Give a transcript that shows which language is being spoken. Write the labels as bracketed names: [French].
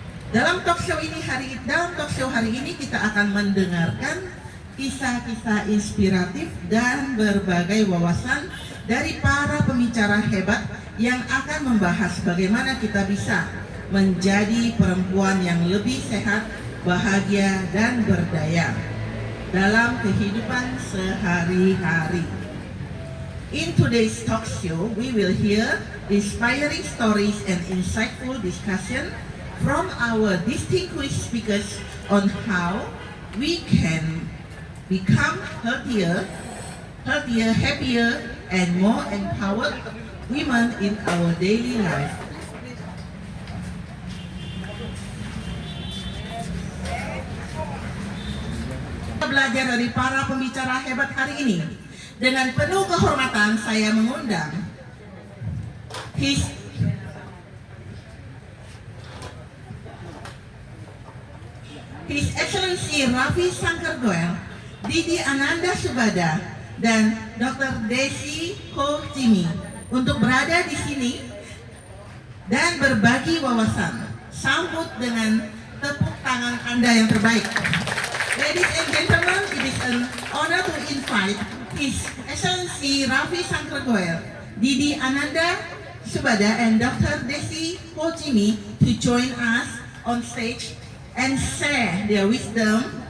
[Indonesian] Dalam talk show hari ini kita akan mendengarkan kisah-kisah inspiratif dan berbagai wawasan dari para pembicara hebat yang akan membahas bagaimana kita bisa menjadi perempuan yang lebih sehat, bahagia, dan berdaya dalam kehidupan sehari-hari. [English] In today's talk show, we will hear inspiring stories and insightful discussion from our distinguished speakers on how we can become healthier, happier, and more empowered women in our daily life. [Indonesian] Kita belajar dari para pembicara hebat hari ini. Dengan penuh kehormatan saya mengundang His Excellency Ravi Shankar Goel, Didi Ananda Subada, dan Dr. Desi Ho Jimmy untuk berada di sini dan berbagi wawasan. Sambut dengan tepuk tangan Anda yang terbaik. [English] Ladies and gentlemen, it is an honor to invite His Excellency Ravi Shankar Goel, Didi Ananda Subada, and Dr. Desi Ho Jimmy to join us on stage and share their wisdom.